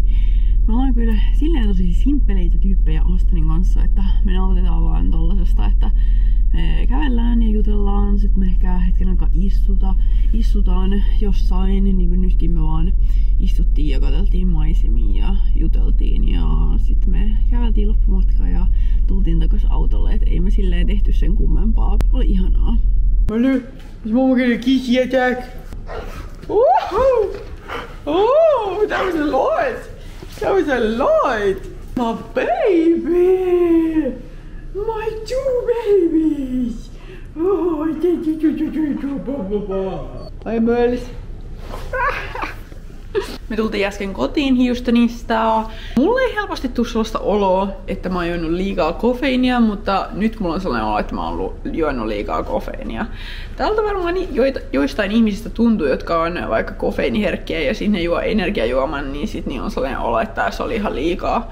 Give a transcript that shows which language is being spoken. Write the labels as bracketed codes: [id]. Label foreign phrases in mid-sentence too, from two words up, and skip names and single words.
[fi] Me ollaan kyllä silleen tosi simppeleitä tyyppejä Astonin kanssa, että me nautitaan vaan tollasesta, että me kävellään ja jutellaan, sit me ehkä hetken aikaa istutaan jossain, niin kuin nytkin me vaan istuttiin ja katseltiin maisemia ja juteltiin ja sit me käveltiin loppumatkaa ja tultiin takas autolle, et ei me silleen tehty sen kummempaa. Oli ihanaa. [en] Hello, is mom gonna kiss you attack? Woohoo! Oh, that was a lot! That was a lot! My baby! My two babies! Oh, hi, Merlis. [fi] Me tultiin äsken kotiin Houstonista. Mulla ei helposti tule sellaista oloa, että mä oon juonut liikaa kofeiinia, mutta nyt mulla on sellainen olo, että mä oon juonut liikaa kofeiinia. Täältä varmaan joistain ihmisistä tuntuu, jotka on vaikka kofeiiniherkkiä ja sinne juo energiajuoman, niin sit niin on sellainen olo, että se oli ihan liikaa.